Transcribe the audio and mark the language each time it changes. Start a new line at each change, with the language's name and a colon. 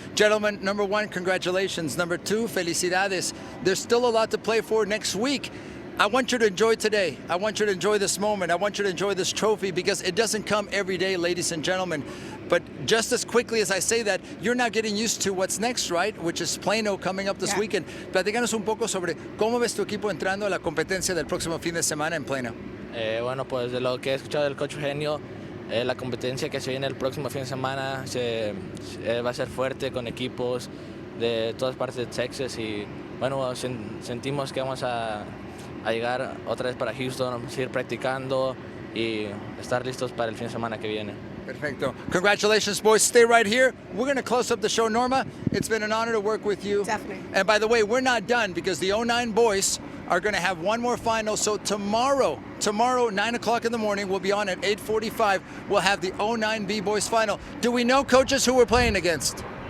English: Gentlemen, number 1, congratulations. Number 2,
Spanish: felicidades.
English: There's still a lot to play for next week. I want you to enjoy today. I want you to enjoy this moment. I want you to enjoy this trophy because it doesn't come every day, ladies and gentlemen. But just as quickly as I say that, you're now getting used to what's next, right? Which is Plano coming up this weekend.
Spanish: Platícanos un poco sobre cómo ves tu equipo entrando a la competencia del próximo fin de semana en Plano. Bueno, pues de lo que he escuchado del coach Eugenio, la competencia que se viene el próximo fin de semana va a ser fuerte con equipos de todas partes de Texas y bueno, sentimos que vamos a llegar otra vez para Houston, vamos a ir practicando y estar listos para el fin de semana que viene. Perfecto.
English: Congratulations, boys. Stay right here. We're going to close up the show. Norma, it's been an honor to work with you. Definitely. And by the way, we're not done because the 09 boys are going to have one more final. So tomorrow, 9 o'clock in the morning, we'll be on at 8:45. We'll have the 09B boys final. Do we know, coaches, who we're playing against?